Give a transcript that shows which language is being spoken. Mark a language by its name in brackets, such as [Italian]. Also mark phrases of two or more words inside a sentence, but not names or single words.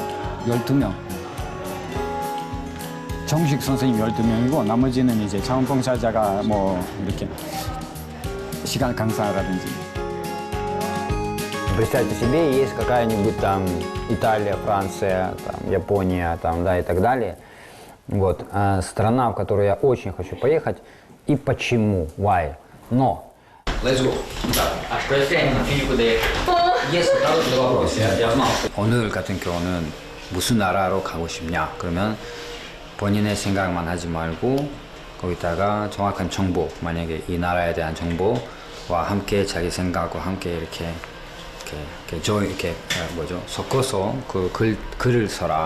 [Korean] 12명. 정식 선생님 12명이고 나머지는 이제 자원봉사자가 뭐 이렇게 시간 강사라든지. [Russian] Представьте себе, есть какая-нибудь там Италия, Франция, там, Япония, там, да, и так далее. Вот, страна, в которую я очень хочу поехать. И почему? Why? Но [English] Let's go. [Russian] А что Есть хороший вопрос. Я знал. [Korean] 오늘 같은 경우는 무슨 나라로 가고 싶냐? 그러면 본인의 생각만 하지 말고 거기다가 정확한 정보, 만약에 이 나라에 대한 정보와 함께 자기 생각과 함께 이렇게 섞어서 그 글을 써라.